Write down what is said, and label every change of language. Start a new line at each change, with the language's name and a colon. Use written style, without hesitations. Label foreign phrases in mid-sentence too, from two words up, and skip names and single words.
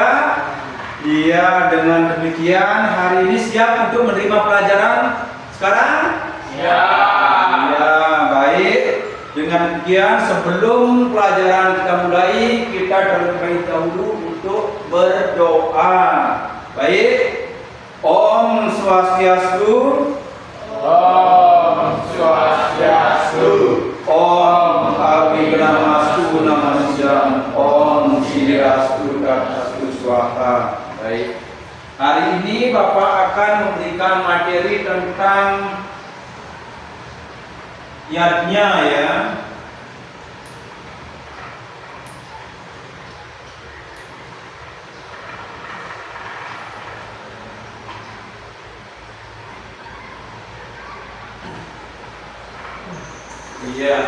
Indonesian: Iya, dengan demikian hari ini siap untuk menerima pelajaran sekarang? Ya. Ya, baik. Dengan demikian sebelum pelajaran kita mulai, kita terlebih dahulu untuk berdoa. Baik.
Sanskrit: ॐ स्वस्त्यस्तु. ॐ स्वस्त्यस्तु. ॐ अभिधर्मस्तु नमस्यम्. ॐ शिरस्तु ततस्तु स्वाहा.
Indonesian: Baik. Hari ini Bapak akan memberikan materi tentang yadnya ya. Iya.